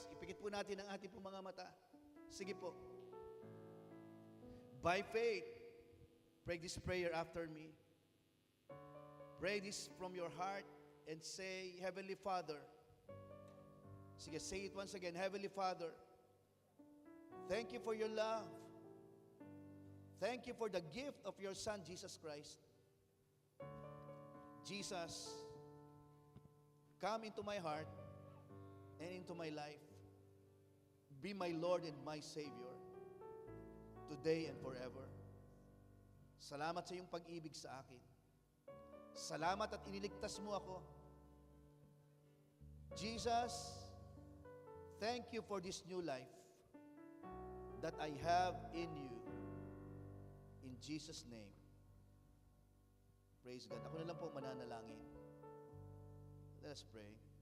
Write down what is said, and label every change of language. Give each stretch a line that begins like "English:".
Filipino: Ipikit po natin ang ating po mga mata. Sige po.
English: By faith, pray this prayer after me. Pray this from your heart and say, Heavenly Father. Sige, say it once again. Heavenly Father, thank you for your love. Thank you for the gift of your Son, Jesus Christ. Jesus, come into my heart and into my life. Be my Lord and my Savior, today and forever.
Filipino: Salamat sa iyong pag-ibig sa akin. Salamat at iniligtas mo ako.
English: Jesus, thank you for this new life that I have in you. In Jesus' name. Praise God.
Filipino: Ako na lang po mananalangin.
English: Let us pray.